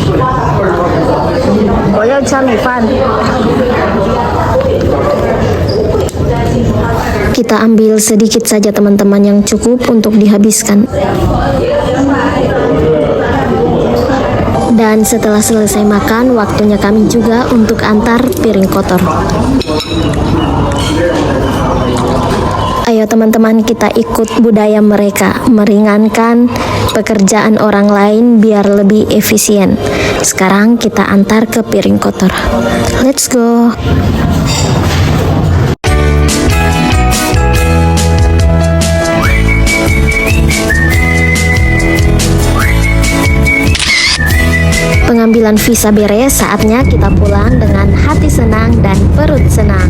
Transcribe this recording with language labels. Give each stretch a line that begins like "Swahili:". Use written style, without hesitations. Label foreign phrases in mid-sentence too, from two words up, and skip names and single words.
Chinese: 我要加米饭。
Indonesian: Kita ambil sedikit saja teman-teman, yang cukup untuk dihabiskan. Dan setelah selesai makan, waktunya kami juga untuk antar piring kotor. Ayo teman-teman, kita ikut budaya mereka, meringankan pekerjaan orang lain biar lebih efisien. Sekarang kita antar ke piring kotor.
English: Let's go.
Indonesian: Pengambilan visa beres, saatnya kita pulang dengan hati senang dan perut senang.